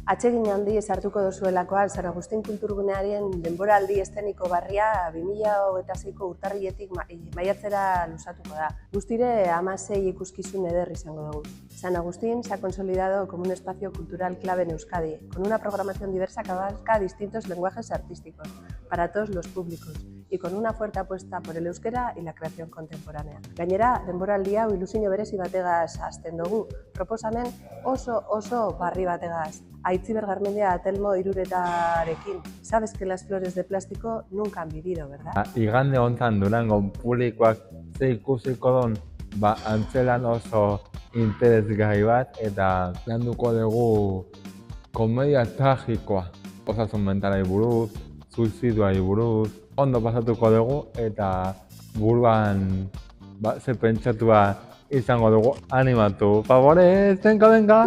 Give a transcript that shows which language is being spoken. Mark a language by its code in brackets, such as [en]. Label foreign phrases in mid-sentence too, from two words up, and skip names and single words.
[eu] Atsegin handi sartuko dozuelakoan San Agustin Kulturgunearen denboraldi eszeniko berria 2026ko urtarriletik maiatzera luzatuko da. Guztire 16 ikuskizun eder izango dugu. [es] San Agustín se ha consolidado como un espacio cultural clave en Euskadi, con una programación diversa que abarca distintos lenguajes artísticos para todos los públicos y con una fuerte apuesta por el euskera y la creación contemporánea. [eu] Gainera, denboraldi hau ilusio berezi bategaz hasten dugu, proposamen oso barri bategaz. Aitziber Garmendia Atelmo Iruretarekin. [es] Sabes que las flores de plástico nunca han vivido, ¿verdad? [eu] Igande hontan Durango publikoak ze ikusiko don, antzelan oso interesgarri bat eta landuko dugu komedia tragikoa. Osasun mentalari buruz, suizidoari buruz, ondo pasatuko dugu eta buruan ze pentsatua izango dugu, animatu, favorez, venga!